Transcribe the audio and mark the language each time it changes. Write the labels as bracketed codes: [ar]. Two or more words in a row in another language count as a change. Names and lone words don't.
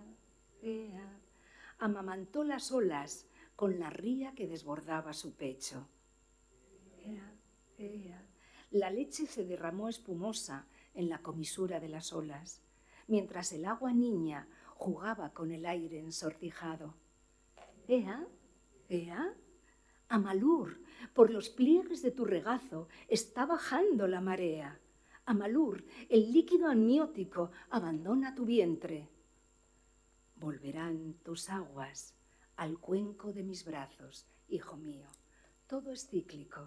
[es] Amamantó las olas con la ría que desbordaba su pecho. Ea. La leche se derramó espumosa en la comisura de las olas, mientras el agua niña jugaba con el aire ensortijado. Ea. Amalur, por los pliegues de tu regazo está bajando la marea. Amalur, el líquido amniótico abandona tu vientre. Volverán tus aguas al cuenco de mis brazos, hijo mío. Todo es cíclico.